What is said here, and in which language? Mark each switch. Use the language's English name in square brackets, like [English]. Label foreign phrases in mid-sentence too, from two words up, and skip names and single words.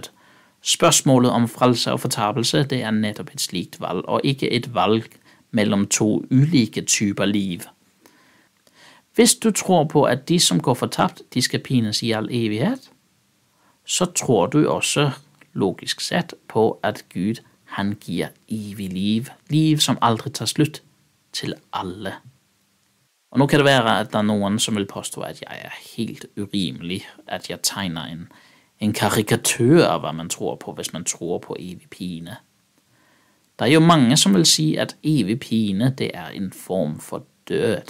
[Norwegian] Spørgsmålet om frelse og fortabelse, det er netop et slikt valg, og ikke et valg mellem to ulike typer liv. Hvis du tror på, at de, som går fortabt, de skal pines i al evighed, så tror du også, logisk set, på, at Gud, Han giver evig liv, liv som aldri tar slutt, til alle. Og nå kan det være at det er noen som vil påstå at jeg er helt urimelig, at jeg tegner en karikatur av hva man tror på, hvis man tror på evig pine. Det er jo mange som vil si at evig pine, det er en form for død.